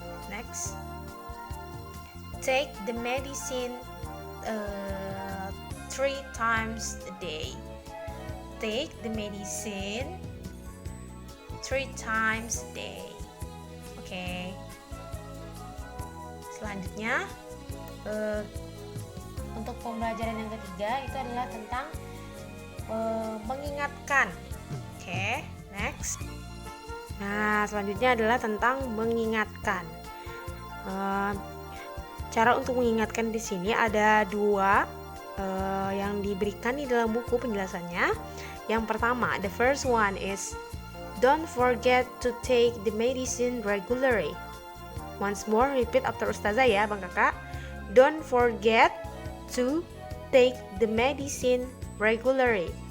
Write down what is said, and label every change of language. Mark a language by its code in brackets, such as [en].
[en] Next, take the medicine 3 times a day. Take the medicine 3 times a day. Oke. [id] Selanjutnya untuk pembelajaran yang ketiga itu adalah tentang mengingatkan. Oke, next. Nah, selanjutnya adalah tentang mengingatkan. Cara untuk mengingatkan di sini ada 2 yang diberikan di dalam buku penjelasannya. Yang pertama, [en] the first one is don't forget to take the medicine regularly. Once more, repeat after ustazah ya, bang kakak. Don't forget to take the medicine regularly.